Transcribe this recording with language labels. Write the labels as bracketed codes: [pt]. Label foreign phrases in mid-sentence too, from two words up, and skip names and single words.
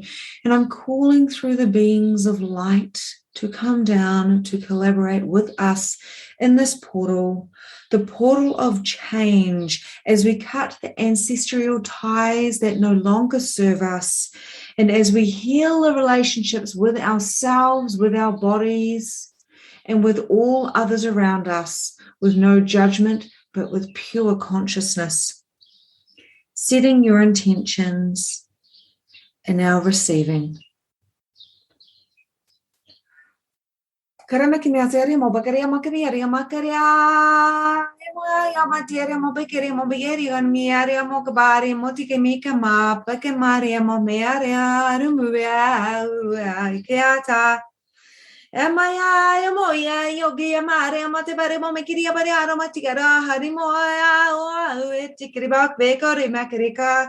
[en] And I'm calling through the beings of light to come down to collaborate with us in this portal, the portal of change, as we cut the ancestral ties that no longer serve us, and as we heal the relationships with ourselves, with our bodies, and with all others around us, with no judgment, but with pure consciousness. Setting your intentions and now receiving. Karama kimiatere mo bakaria makabiaria makaria ya materia mo bekeria mo begeria miaria mo kabari mo tikemika ma bakemaria mo mearia rumua ikiata emaya moya yogi amare mo te bare mo mekiria bare aroma tigara harimo ya tikriba bekore makarika.